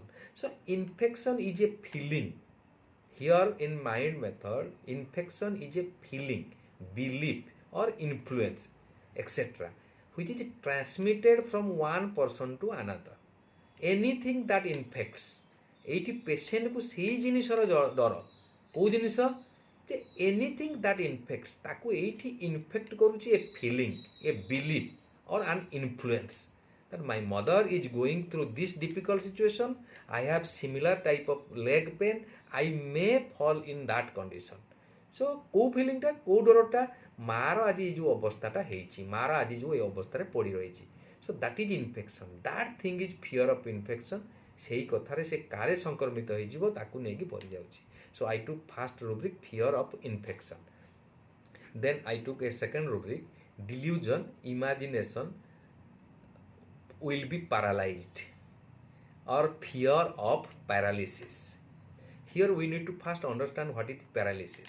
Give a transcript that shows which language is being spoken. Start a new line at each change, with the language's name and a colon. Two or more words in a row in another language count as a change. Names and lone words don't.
English: So infection is a feeling. Here in mind method, infection is a feeling, belief or influence, etc., which is transmitted from one person to another. Anything that infects,
Odia: ଏଇଠି ପେସେଣ୍ଟକୁ ସେଇ ଜିନିଷର ଡର. କେଉଁ ଜିନିଷ? ଯେ
English: anything that infects,
Odia: ତାକୁ ଏଇଠି ଇନଫେକ୍ଟ କରୁଛି
English: a feeling, a belief or an influence that my mother is going through this difficult situation, I have similar type of leg pain, I may fall in that condition.
Odia: So କେଉଁ ଫିଲିଂଟା, କେଉଁ ଡରଟା? ମାଆର ଆଜି ଏଇ ଯେଉଁ ଅବସ୍ଥାଟା ହେଇଛି, ମାଆର ଆଜି ଯେଉଁ ଏ ଅବସ୍ଥାରେ ପଡ଼ି ରହିଛି.
English: So that is infection. That thing is fear of infection.
Odia: ସେଇ କଥାରେ ସେ କାଳେ ସଂକ୍ରମିତ ହେଇଯିବ ତାକୁ ନେଇକି ପଡ଼ିଯାଉଛି.
English: So I took first rubric fear of infection. Then I took a second rubric, delusion, imagination will be paralyzed, or fear of paralysis. Here we need to first understand what is paralysis.